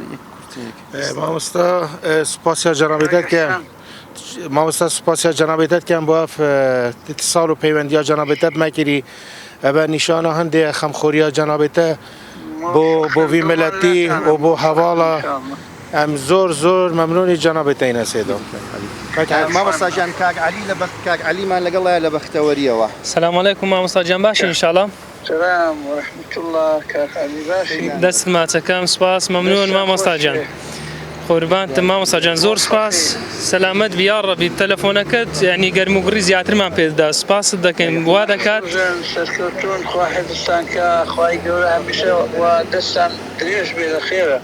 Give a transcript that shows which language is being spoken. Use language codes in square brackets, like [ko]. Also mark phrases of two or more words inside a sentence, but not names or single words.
[ckb] مامۆستا سوپاسیا جەنابێتەتیان بۆ اتصال و پەیوەندیە جەنابێتەت مەکردی ئەبە نیشانە هەندێک خەمخۆریە جەنابێتە بۆ وی ملەتی و بۆ هەواڵە ئەم زۆر مەمنونی جەنابێتەینە سێدۆ. مامۆستا گیان کاک عەلیمان لەگەڵایە لە بەختەوەریەوە. [ar] سلام علیکم [ckb] مامۆستا گیان باشین ئینشاءڵڵا. [ar] سلام ورحمة الله [ckb] كاك علي باشي دەست ماچەکەم سپاس مەمنون مامۆستا گیان. قوربانتم مامۆستا گیان زۆر سپاس سەلامەت بی یا ڕەبی تەلەفۆنەکەت یعنی گەرموگری زیاترمان پێدەدا سپاست دەکەین وا دەکات سەرکەوتوون خوا حفظتان کە خوای گەورە هەمیشە و دەستان درێژ بێ لە خێرە.